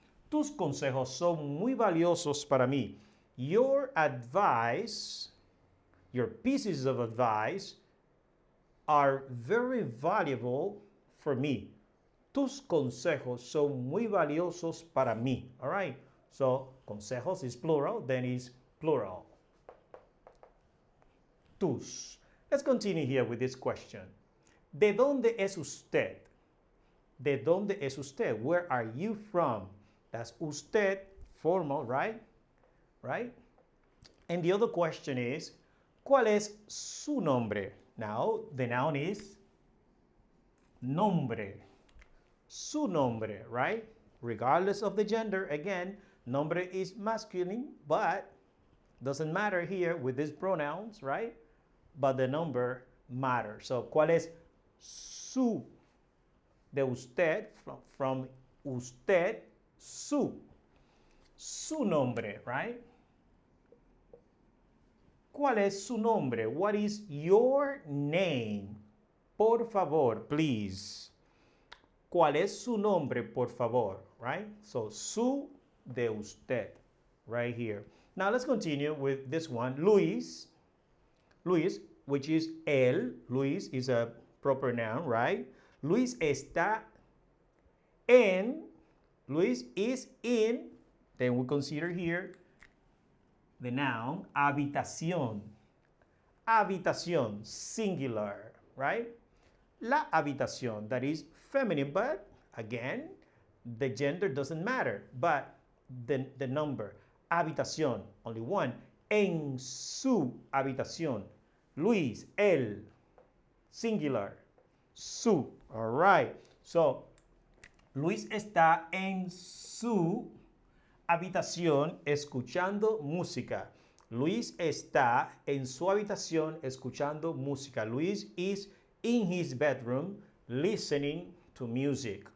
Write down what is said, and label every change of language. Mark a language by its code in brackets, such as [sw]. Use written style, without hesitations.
[es] Tus consejos son muy valiosos para mí. [en] Your advice, your pieces of advice are very valuable for me. [es] Tus consejos son muy valiosos para mí. [en] All right? So, consejos is plural, then is plural. Tus. Let's continue here with this question. [es] ¿De dónde es usted? ¿De dónde es usted? [en] Where are you from? That's usted, formal, right? Right? And the other question is, [es] ¿cuál es su nombre? [en] Now, the noun is nombre. Su nombre, right? Regardless of the gender, again, nombre is masculine, but doesn't matter here with these pronouns, right? [es] But the number matters. So, ¿cuál es su? De usted, from usted, su. Su nombre, right? ¿Cuál es su nombre? [en] What is your name? [es] Por favor, please. ¿Cuál es su nombre, por favor? [en] Right? So, su de usted, right here. Now, let's continue with this one. Luis, which is él. Luis is a proper noun, right? [es] Luis está en. [en] Luis is in. Then we consider here the noun habitación. Habitación, singular, right? La habitación, that is feminine, but again, the gender doesn't matter, but the number. [es] Habitación, [en] only one. [es] En su habitación. [en] Luis, él, singular. Su, all right. [es] So, Luis está en su habitación escuchando música. Luis está en su habitación escuchando música. [en] Luis is in his bedroom listening to music.